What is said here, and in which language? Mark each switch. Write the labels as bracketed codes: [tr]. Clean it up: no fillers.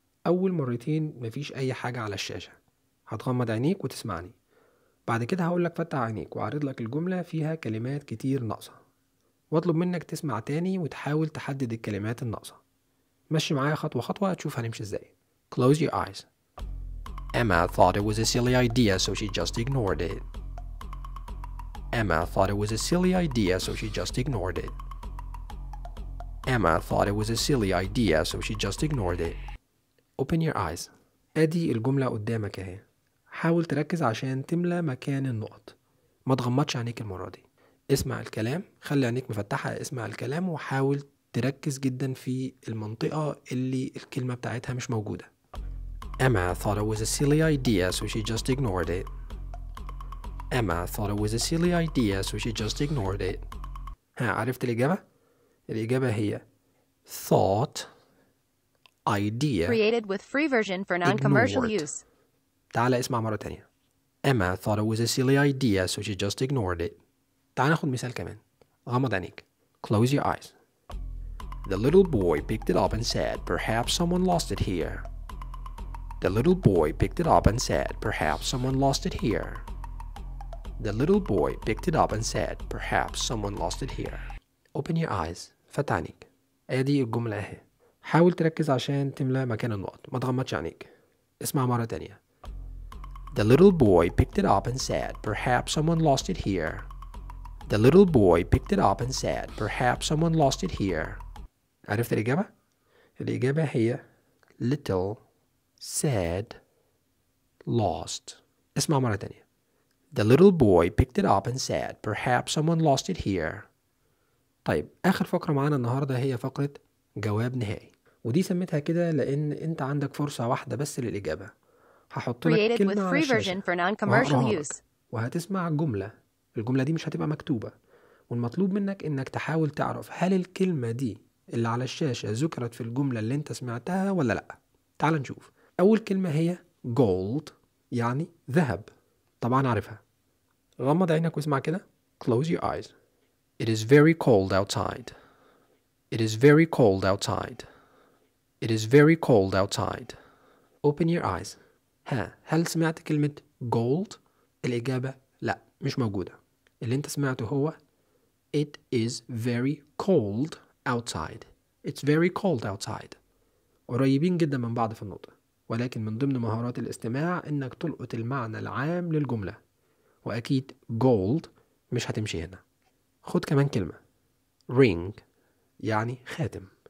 [ar] أول مرتين مفيش أي حاجة على الشاشة. هتغمض عينيك وتسمعني. بعد كده هقولك فتح عينيك وأعرض لك الجملة فيها كلمات كتير ناقصة. وأطلب منك تسمع تاني وتحاول تحدد الكلمات الناقصة. مشي معايا خطوة خطوة تشوف هنمشي ازاي. [en] Close your eyes. Emma thought it was a silly idea, so she just ignored it. Emma thought it was a silly idea, so she just ignored it. Emma thought it was a silly idea, so she just ignored it. Open your eyes. [ar] ادي الجملة قدامك اهي. حاول تركز عشان تملى مكان النقط. ما تغمضش عينيك المرة دي. اسمع الكلام. خلي عينيك مفتحة. اسمع الكلام وحاول تركز جدا في المنطقة اللي الكلمة بتاعتها مش موجودة. [en] Emma thought it was a silly idea, so she just ignored it. Emma thought it was a silly idea, so she just ignored it. [ar] ها عرفت الإجابة؟ الإجابة هي thought idea. [en] Created with free version for non-commercial use. [ar] تعال اسمع مرة تانية. [en] Emma thought it was a silly idea, so she just ignored it. [ar] تعال ناخد مثال كمان. غمض عينيك. [en] Close your eyes. The little boy picked it up and said, "Perhaps someone lost it here." The little boy picked it up and said, "Perhaps someone lost it here." The little boy picked it up and said, "Perhaps someone lost it here." Open your eyes. [ar] فتح عينيك. ادي الجملة اهي. حاول تركز عشان تملى مكان النقط. ما تغمضش عينيك. اسمع مرة تانية. [en] The little boy picked it up and said, "Perhaps someone lost it here." The little boy picked it up and said, "Perhaps someone lost it here." [ar] عرفت الإجابة؟ الإجابة هي little said lost. اسمع مرة تانية. [en] The little boy picked it up and said, "Perhaps someone lost it here." [ar] طيب آخر فقرة معانا النهاردة هي فقرة جواب نهائي. ودي سميتها كده لأن أنت عندك فرصة واحدة بس للإجابة. هحط لك كلمة على الشاشة وهتسمع جملة. الجملة دي مش هتبقى مكتوبة. والمطلوب منك إنك تحاول تعرف هل الكلمة دي اللي على الشاشة ذكرت في الجملة اللي أنت سمعتها ولا لأ. تعال نشوف. أول كلمة هي gold يعني ذهب. طبعا عارفها. غمض عينك واسمع كده. [en] Close your eyes. It is very cold outside. It is very cold outside. It is very cold outside. Open your eyes. [ar] ها هل سمعت كلمة gold؟ الإجابة لا مش موجودة. اللي انت سمعته هو [en] It is very cold outside. It's very cold outside. [ar] قريبين جدا من بعض في النطق. ولكن من ضمن مهارات الاستماع انك تلقط المعنى العام للجملة. واكيد gold مش هتمشي هنا. خد كمان كلمة. Ring يعني خاتم.